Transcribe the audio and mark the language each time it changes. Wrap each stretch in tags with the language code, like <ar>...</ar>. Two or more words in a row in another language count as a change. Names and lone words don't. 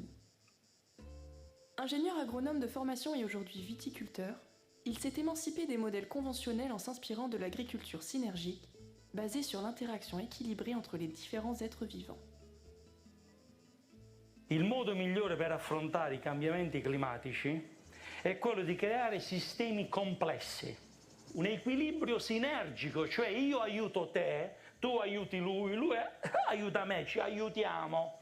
<fr>Ingénieur agronome de formation et aujourd'hui viticulteur, il s'est émancipé des modèles conventionnels en s'inspirant de l'agriculture synergique, basée sur l'interaction équilibrée entre les différents êtres vivants.</fr> <it>Il modo migliore per affrontare i cambiamenti climatici è quello di creare sistemi complessi, un equilibrio sinergico, cioè io aiuto te, tu aiuti lui aiuta me, ci aiutiamo.</it>